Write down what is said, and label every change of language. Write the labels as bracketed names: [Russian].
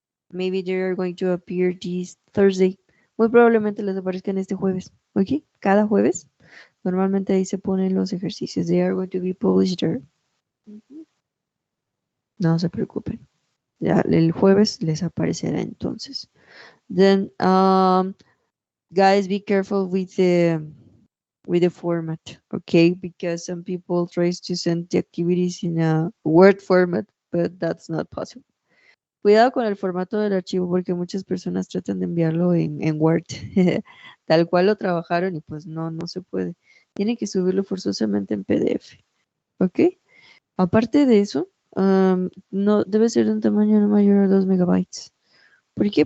[English] maybe they are going to appear this Thursday. [Spanish] Muy probablemente les aparezcan este jueves, ¿ok? Cada jueves. Normalmente ahí se ponen los ejercicios. [English] They are going to be published there. [Spanish] No se preocupen. Ya el jueves les aparecerá entonces. [English] Then, guys, be careful with the format, okay? Because some people tries to send the activities in a Word format, but that's not possible. [Spanish] Cuidado con el formato del archivo porque muchas personas tratan de enviarlo en Word, tal cual lo trabajaron y pues no se puede. Tienen que subirlo forzosamente en PDF, ¿ok? Aparte de eso, no debe ser de un tamaño no mayor a 2 megabytes. ¿Por qué?